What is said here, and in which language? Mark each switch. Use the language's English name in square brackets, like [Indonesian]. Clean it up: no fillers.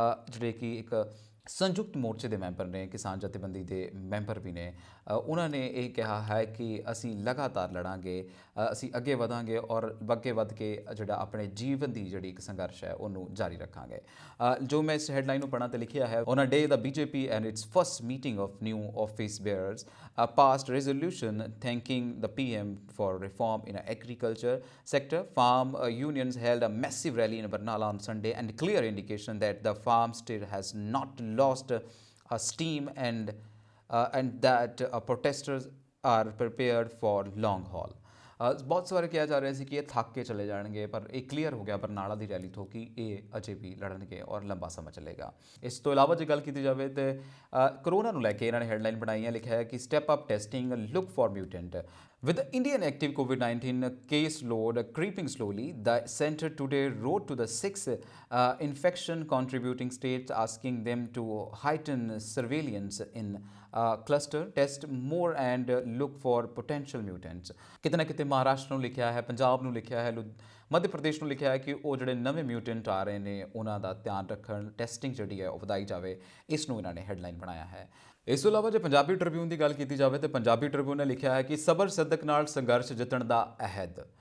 [Punjabi] ਜਿਹੜੇ ਕਿ ਇੱਕ ਸੰਯੁਕਤ ਮੋਰਚੇ ਦੇ ਮੈਂਬਰ ਨੇ, ਕਿਸਾਨ ਜਥੇਬੰਦੀ ਦੇ ਮੈਂਬਰ ਵੀ ਨੇ, ਉਹਨਾਂ ਨੇ ਇਹ ਕਿਹਾ ਹੈ ਕਿ ਅਸੀਂ ਲਗਾਤਾਰ ਲੜਾਂਗੇ, ਅਸੀਂ ਅੱਗੇ ਵਧਾਂਗੇ ਔਰ ਅੱਗੇ ਵੱਧ ਕੇ ਜਿਹੜਾ ਆਪਣੇ ਜੀਵਨ ਦੀ ਜਿਹੜੀ ਇੱਕ ਸੰਘਰਸ਼ ਹੈ ਉਹਨੂੰ ਜਾਰੀ ਰੱਖਾਂਗੇ। ਜੋ ਮੈਂ ਇਸ ਹੈਡਲਾਈਨ ਨੂੰ ਪੜ੍ਹਾਂ ਤੇ ਲਿਖਿਆ ਹੈ, [English] On a day ਦਾ BJP and its first meeting of new office bearers passed resolution thanking the PM for reform in agriculture sector. Farm unions held a massive rally in Barnala on Sunday and clear indication that the farm state has not lost steam and that protesters are prepared for long haul. [Punjabi] ਬਹੁਤ ਸਾਰੇ ਕਿਹਾ ਜਾ ਰਿਹਾ ਸੀ ਕਿ ਇਹ ਥੱਕ ਕੇ ਚਲੇ ਜਾਣਗੇ, ਪਰ ਇਹ ਕਲੀਅਰ ਹੋ ਗਿਆ ਬਰਨਾਲਾ ਦੀ ਰੈਲੀ ਤੋਂ ਕਿ ਇਹ ਅਜੇ ਵੀ ਲੜਨਗੇ ਔਰ ਲੰਬਾ ਸਮਾਂ ਚੱਲੇਗਾ। ਇਸ ਤੋਂ ਇਲਾਵਾ ਜੇ ਗੱਲ ਕੀਤੀ ਜਾਵੇ ਤੇ ਕਰੋਨਾ ਨੂੰ ਲੈ ਕੇ ਇਹਨਾਂ ਨੇ ਹੈਡਲਾਈਨ ਬਣਾਈ ਹੈ, ਲਿਖਿਆ ਹੈ ਕਿ [English] Step up testing, look for mutant. With the Indian active COVID-19 case load creeping slowly, the center today wrote to the six infection contributing states asking them to heighten surveillance in cluster, test more and look for potential mutants। [Punjabi] ਕਿਤੇ ਨਾ ਕਿਤੇ ਮਹਾਰਾਸ਼ਟਰ ਨੂੰ ਲਿਖਿਆ ਹੈ, ਪੰਜਾਬ ਨੂੰ ਲਿਖਿਆ ਹੈ, ਮੱਧ ਪ੍ਰਦੇਸ਼ ਨੂੰ ਲਿਖਿਆ ਹੈ ਕਿ ਉਹ ਜਿਹੜੇ ਨਵੇਂ ਮਿਊਟੈਂਟ ਆ ਰਹੇ ਨੇ ਉਹਨਾਂ ਦਾ ਧਿਆਨ ਰੱਖਣ, ਟੈਸਟਿੰਗ ਜਿਹੜੀ ਹੈ ਉਹ ਵਧਾਈ ਜਾਵੇ। ਇਸ ਨੂੰ ਇਹਨਾਂ ਨੇ ਹੈਡਲਾਈਨ ਬਣਾਇਆ ਹੈ। ਇਸ ਤੋਂ ਇਲਾਵਾ ਜੇ ਪੰਜਾਬੀ ਟ੍ਰਿਬਿਊਨ ਦੀ ਗੱਲ ਕੀਤੀ ਜਾਵੇ ਤਾਂ ਪੰਜਾਬੀ ਟ੍ਰਿਬਿਊਨ ਨੇ ਲਿਖਿਆ ਹੈ ਕਿ ਸਬਰ ਸਦਕ ਨਾਲ ਸੰਘਰਸ਼ ਜਿੱਤਣ ਦਾ ਅਹਿਦ।